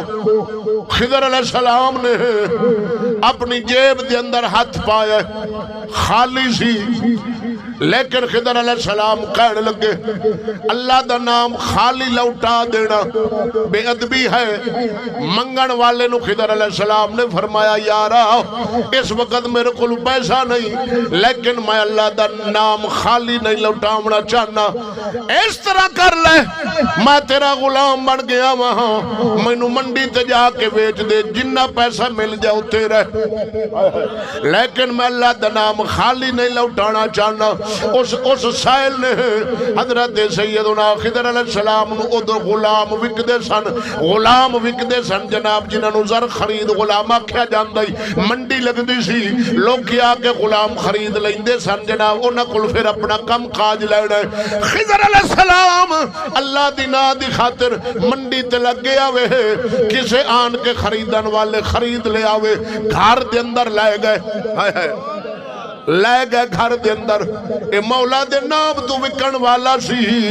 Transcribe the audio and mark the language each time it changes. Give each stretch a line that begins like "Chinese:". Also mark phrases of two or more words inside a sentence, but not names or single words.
Punjabi: خضر علیہ السلام نے اپنی جیب دے اندر ہاتھ پایا، خالی سی، لیکن خضر علیہ السلام کہنے لگے اللہ دا نام خالی لوٹا دینا بے ادبی ہے۔ منگن والے نو خضر علیہ السلام نے فرمایا یارا
Urdu: اس وقت میرے کو پیسہ نہیں،
Punjabi: لیکن میں اللہ دا نام خالی نہیں لوٹاونا چاہنا، اس طرح کر لے میں تیرا غلام بن گیا وہاں، مینوں منڈی تے جا کے بیچ دے، جنہ پیسہ مل جاؤ تیرا، لیکن میں اللہ دا نام خالی نہیں لوٹانا چاہنا۔ اس سائل نے حضرت سیدنا خضر علیہ السلام نو ادھر غلام وکدے سن، غلام وکدے سن جناب، جنہاں نو زر خرید غلام آکھیا جاندا ہی، منڈی لگدی سی، لوگ کیا کے غلام خرید لیندے سن جناب، انہاں کول پھر اپنا کم کاج لینا ہے۔ خضر علیہ السلام اللہ دی نا دی خاطر منڈی تے لگ گیا وے، کسے آن کے خریدن والے خرید لے آوے، گھر دے اندر لائے گئے، ہائے ہائے لے گئے گھر دے اندر، اے مولا دے نام تو وکن والا سی۔